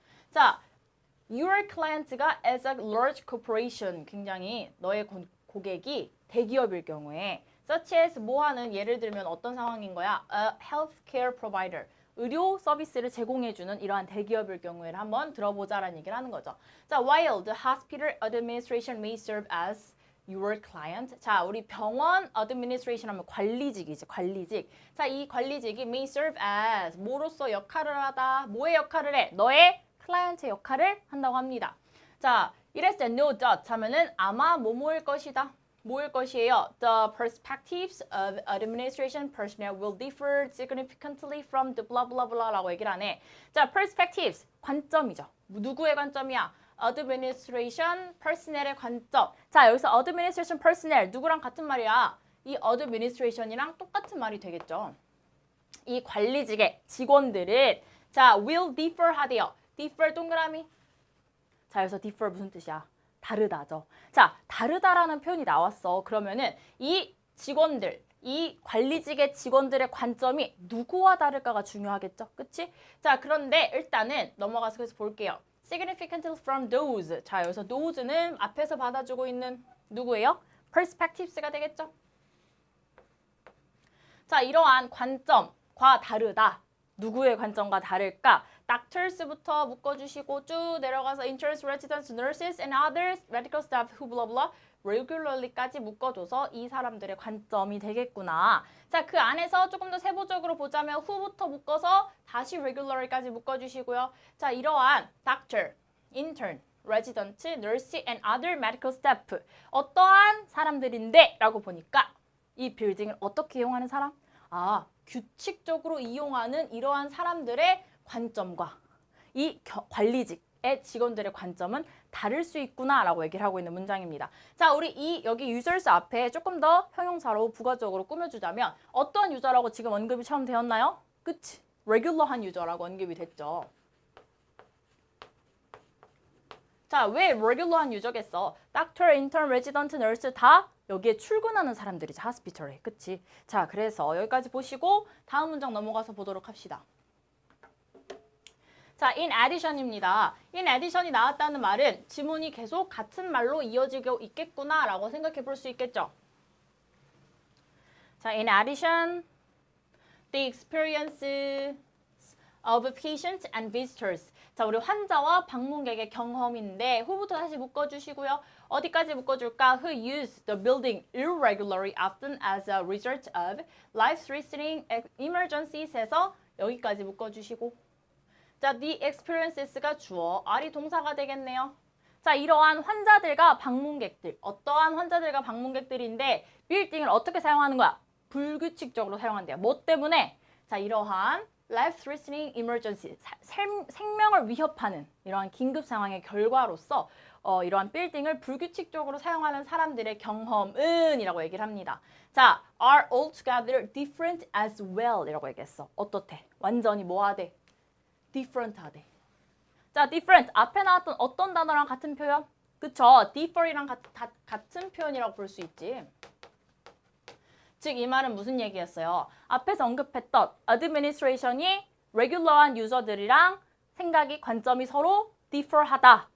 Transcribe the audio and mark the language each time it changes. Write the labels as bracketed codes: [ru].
[ko] 자, [en] your client [ko] 가 [en] as a large corporation, [ko] 굉장히 너의 고객이 대기업일 경우에 such as 뭐 하는, 예를 들면 어떤 상황인 거야? [en] A healthcare provider, [ko] 의료 서비스를 제공해주는 이러한 대기업일 경우에를 한번 들어보자라는 얘기를 하는 거죠. [en] 자, while the hospital administration may serve as your client. [ko] 자, 우리 병원 administration 하면 관리직이지, 관리직. 자, 이 관리직이 [en] may serve as [ko] 뭐로서 역할을 하다, 뭐의 역할을 해? 너의 클라이언트의 역할을 한다고 합니다. 자, 이랬을 때 [en] no doubt [ko] 하면은 아마 뭐뭐일 것이다. 뭐일 것이에요? [en] The perspectives of administration personnel will differ significantly from the blah blah blah [ko] 라고 얘기를 하네. 자, perspectives, 관점이죠. 누구의 관점이야? administration personnel의 관점. 자, 여기서 administration personnel, 누구랑 같은 말이야? 이 administration이랑 똑같은 말이 되겠죠. 이 관리직의 직원들은 자, [en] will differ [ko] 하대요. differ 동그라미. 자, 여기서 differ 무슨 뜻이야? 다르다죠. 자, 다르다라는 표현이 나왔어. 그러면은 이 직원들, 이 관리직의 직원들의 관점이 누구와 다를까가 중요하겠죠. 그치? 자, 그런데 일단은 넘어가서 그래서 볼게요. [en] significantly from those. [ko] 자, 여기서 those는 앞에서 받아주고 있는 누구예요? perspectives가 되겠죠. 자, 이러한 관점과 다르다. 누구의 관점과 다를까? [en] doctors부터 묶어주시고 쭉 내려가서 interns, residents, nurses, and others, medical staff who blah blah regularly까지 묶어줘서 [ko] 이 사람들의 관점이 되겠구나. 자, 그 안에서 조금 더 세부적으로 보자면 who부터 묶어서 다시 regularly까지 묶어주시고요. [en] 자, 이러한 doctor, intern, resident, nurse, and other medical staff [ko] 어떠한 사람들인데? 라고 보니까 이 빌딩을 어떻게 이용하는 사람? 아, 규칙적으로 이용하는 이러한 사람들의 관점과 이 관리직의 직원들의 관점은 다를 수 있구나라고 얘기를 하고 있는 문장입니다. 자, 우리 여기 users 앞에 조금 더 형용사로 부가적으로 꾸며주자면 어떤 유저라고 지금 언급이 처음 되었나요? 그치? regular한 유저라고 언급이 됐죠. 자, 왜 regular한 유저겠어? doctor, intern, resident, nurse 다 여기에 출근하는 사람들이지, hospital에. 그치? 자, 그래서 여기까지 보시고 다음 문장 넘어가서 보도록 합시다. 자, in addition입니다. in addition이 나왔다는 말은 지문이 계속 같은 말로 이어지고 있겠구나 라고 생각해 볼 수 있겠죠. [en] 자, in addition, the experiences of patients and visitors. [ko] 자, 우리 환자와 방문객의 경험인데 who부터 다시 묶어주시고요. 어디까지 묶어줄까? [en] Who use the building irregularly often as a result of life-threatening emergencies에서 [ko] 여기까지 묶어주시고 [en] 자, the experiences가 주어, R이 동사가 되겠네요. [ko] 자, 이러한 환자들과 방문객들, 어떠한 환자들과 방문객들인데 빌딩을 어떻게 사용하는 거야? 불규칙적으로 사용한대요. 뭐 때문에? 자, 이러한 life-threatening emergency, 생명을 위협하는 이러한 긴급 상황의 결과로서 이러한 빌딩을 불규칙적으로 사용하는 사람들의 경험은 이라고 얘기를 합니다. [en] 자, are altogether different as well [ko] 이라고 얘기했어. 어떻대? 완전히 뭐하대? different 하대. [en] 자, different. [ko] 앞에 나왔던 어떤 단어랑 같은 표현? 그쵸? differ이랑 같은 표현이라고 볼 수 있지. 즉, 이 말은 무슨 얘기였어요? 앞에서 언급했던 administration이 regular한 유저들이랑 생각이, 관점이 서로 differ하다.